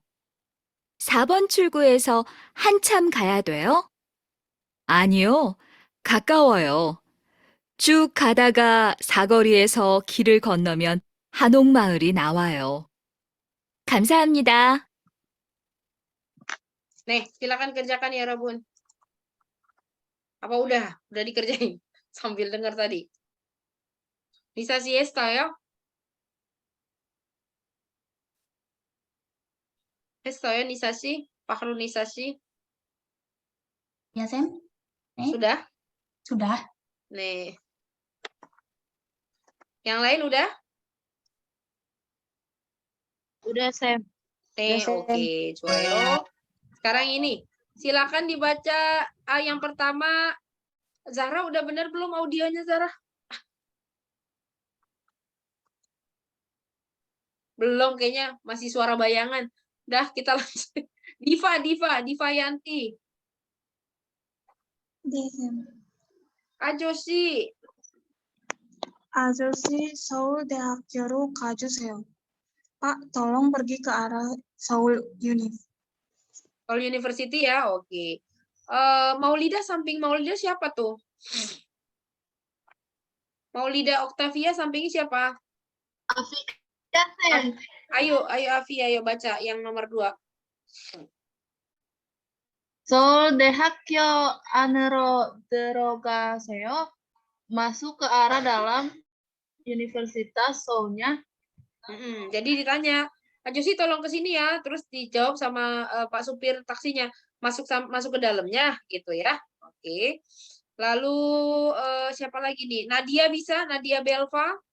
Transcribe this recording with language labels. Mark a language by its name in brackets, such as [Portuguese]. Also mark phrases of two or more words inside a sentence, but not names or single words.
[Korean] 4번 출구에서 한참 가야 돼요? 아니요, 가까워요. 쭉 가다가 사거리에서 길을 건너면 한옥마을이 나와요. 감사합니다. [Indonesian] Nih, silakan kerjakan ya, 여러분. Apa udah dikerjain sambil dengar tadi? Bisa siesta ya? [Korean] 했어요, 니사 씨? 박하루 니사 씨? [Indonesian] Ya, Sam? Sudah? Sudah. Nih. Yang lain udah? Udah, Sam. Nih, oke, 좋아요. Sekarang ini, silakan dibaca yang pertama. Zahra udah benar belum audionya, Zahra? Belum, kayaknya masih suara bayangan. Dah, kita lanjut. Diva Yanti. [Korean] 아저씨. 아저씨, 서울대학교로 가주세요. [Indonesian] Pak, tolong pergi ke arah Seoul University ya, oke. Maulida, samping Maulida siapa tuh? Maulida Octavia sampingnya siapa? Afika, Sam. Ayo Afi, ayo baca yang nomor 2. [Korean] 서울대학교 안으로 들어가세요. [Indonesian] Masuk ke arah dalam Universitas Seoul-nya. Jadi ditanya, Ajosi tolong ke sini ya, terus dijawab sama Pak supir taksinya, masuk ke dalamnya gitu ya. Oke. Lalu siapa lagi nih? Nadia bisa? Nadia Belva?